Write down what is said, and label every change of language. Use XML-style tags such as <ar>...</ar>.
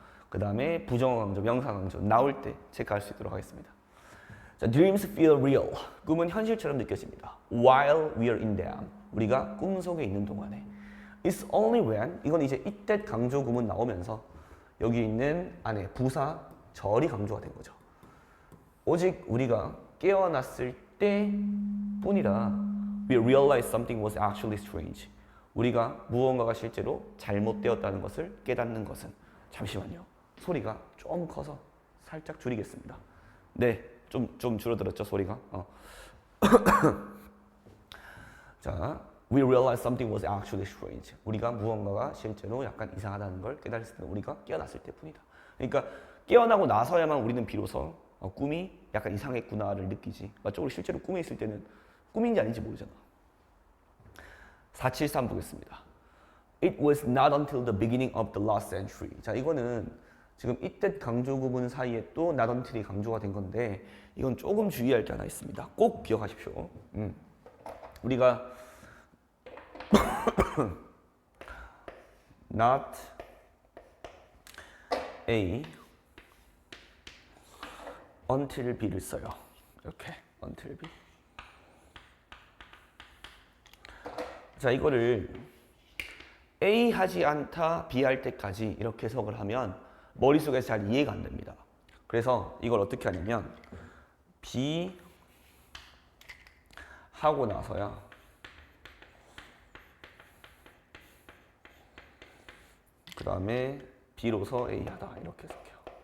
<ko>그 다음에 부정어 강조, 명사 강조 나올 때 체크할 수 있도록 하겠습니다.</ko> <en>자, dreams feel real.</en> <ko>꿈은 현실처럼 느껴집니다.</ko> <en>While we are in them.</en> <ko>우리가 꿈속에 있는 동안에.</ko> <en>It's only when.</en> <ko>이건 이제 이때 강조 구문 나오면서 여기 있는 안에 부사 절이 강조가 된 거죠. 오직 우리가 깨어났을 때 뿐이라</ko> <en>we realized something was actually strange.</en> <ko>우리가 무언가가 실제로 잘못되었다는 것을 깨닫는 것은. 잠시만요. 소리가 좀 커서 살짝 줄이겠습니다. 네, 좀 줄어들었죠, 소리가?</ko> <en>자, we realized something was actually strange.</en> <ko>우리가 무언가가 실제로 약간 이상하다는 걸 깨달았을 때 우리가 깨어났을 때뿐이다. 그러니까 깨어나고 나서야만 우리는 비로소 꿈이 약간 이상했구나를 느끼지. 맞죠? 우리 실제로 꿈에 있을 때는 꿈인지 아닌지 모르잖아. 473 보겠습니다.</ko> <en>It was not until the beginning of the last century.</en> <ko>자, 이거는 지금 이때 강조 구문 사이에 또 not until이 강조가 된 건데 이건 조금 주의할 게 하나 있습니다. 꼭 기억하십시오. 우리가 not A until B를 써요. 이렇게 until B. 자, 이거를 A 하지 않다, B 할 때까지 이렇게 해석을 하면 머릿속에서 잘 이해가 안 됩니다. 그래서 이걸 어떻게 하냐면 B 하고 나서야 그 다음에 B로서 A 하다 이렇게 해석해요.</ko>